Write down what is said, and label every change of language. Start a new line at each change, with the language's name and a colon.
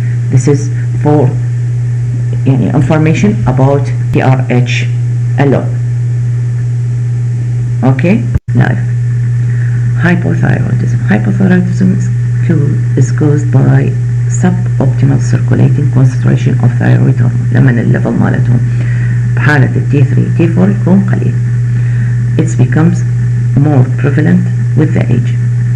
English: This is for information about TRH alone. Okay, now hypothyroidism. Hypothyroidism is caused by suboptimal circulating concentration of thyroid hormone.
Arabic: لما الليفل مالتهم بحالة T3 T4 يكون قليل.
English: It becomes more prevalent with the age.